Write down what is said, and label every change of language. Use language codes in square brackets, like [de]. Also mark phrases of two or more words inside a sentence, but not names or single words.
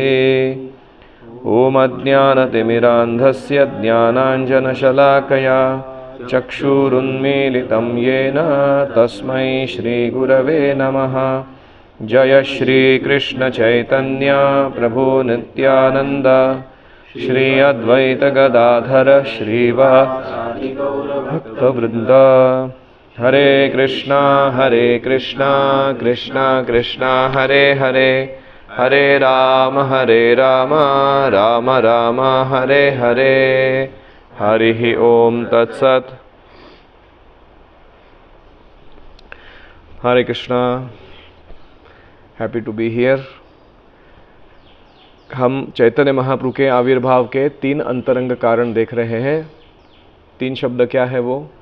[sa] ओम अज्ञानतिमिरान्धस्य ज्ञानाञ्जनशलाकया चक्षुरुन्मीलितं येन तस्मै श्रीगुरवे नमः। जय श्री कृष्ण चैतन्य प्रभु नित्यानंद श्री अद्वैत गदाधर श्रीवासादि भक्तवृंद। हरे कृष्णा कृष्णा कृष्णा हरे हरे हरे राम राम राम हरे हरे। हरि ओम तत्सत। हरे कृष्णा। [en] Happy to be here. [hi] हम चैतन्य महाप्रभु के आविर्भाव के 3 अंतरंग कारण देख रहे हैं। 3 शब्द क्या है वो?